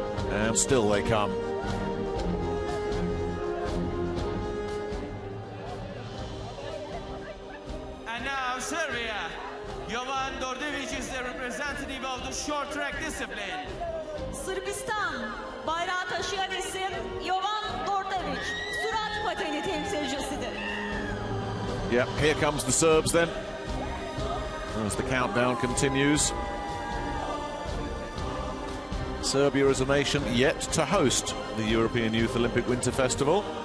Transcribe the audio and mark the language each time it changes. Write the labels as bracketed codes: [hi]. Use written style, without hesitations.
[en] And still they come. And now Serbia. Jovan Dordevic is the representative of the short track discipline. [tr] Sırbistan bayrağı taşıyan isim Jovan Dordevic, sürat pateni temsilcisidir. [en] Yep, here comes the Serbs then, as the countdown continues. Serbia as a nation yet to host the European Youth Olympic Winter Festival.